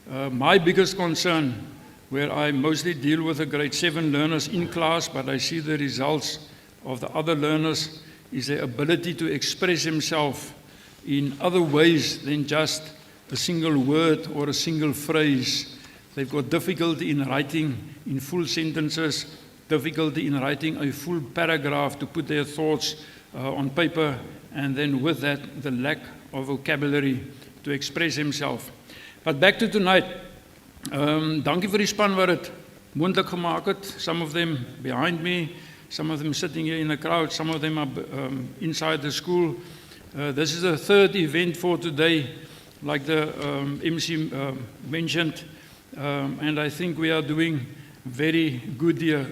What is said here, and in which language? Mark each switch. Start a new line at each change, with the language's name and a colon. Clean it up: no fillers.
English: My biggest concern, where I mostly deal with the grade 7 learners in class, but I see the results of the other learners, is their ability to express themselves in other ways than just a single word or a single phrase. They've got difficulty in writing in full sentences, difficulty in writing a full paragraph to put their thoughts on paper, and then with that, the lack of vocabulary to express themselves. But back to tonight.
Afrikaans: Dankie vir die span wat dit moontlik gemaak het.
English: Some of them behind me, some of them sitting here in the crowd, some of them are inside the school. This is the third event for today, like the MC mentioned, and I think we are doing very good here.